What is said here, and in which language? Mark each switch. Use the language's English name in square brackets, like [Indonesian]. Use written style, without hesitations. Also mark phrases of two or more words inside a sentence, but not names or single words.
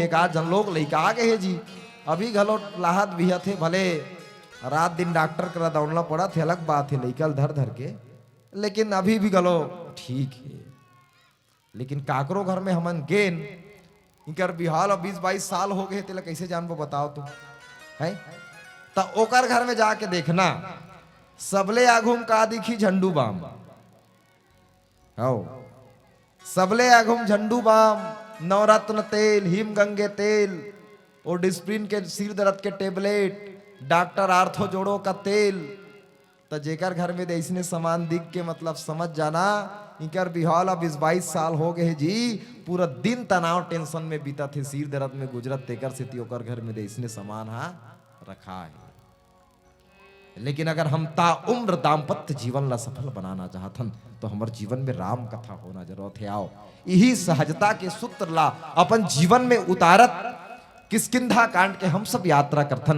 [Chhattisgarhi] का जन लोग लइका आ गए है जी, अभी घलो लाहत बिहा थे, भले रात दिन डॉक्टर करा दौड़ना पड़ा थे, अलग बात है लइका धर धर के, लेकिन अभी भी गलो ठीक है। लेकिन काकरो घर में हमन गेन इकर बिहाल 20-22 साल हो गए तेला कैसे जानबो बताओ तुम है? तो ओकर घर में जाके देखना, सबले आघुम का दिखी झंडू बाम। आओ, सबले आघुम झंडू बाम, नवरत्न तेल, हिम गंगे तेल, और डिस्प्रिन के सिर दर्द के टेबलेट, डॉक्टर आर्थो जोड़ो का तेल। तो जेकर घर में ऐसने सामान दिख के मतलब समझ जाना इकर बिहाल 20-22 साल हो गए जी, पूरा दिन तनाव टेंशन में बीता थे, सिर दर्द में गुजरत तेकर से ओकर घर में ऐसने सामान हा रखा है। लेकिन अगर हम ता उम्र दाम्पत्य जीवन ला सफल बनाना चाहतन तो हमारे जीवन में राम कथा होना जरूरत है। आओ यही सहजता के सूत्र ला अपन जीवन में उतारत किष्किंधा कांड के हम सब यात्रा करथन।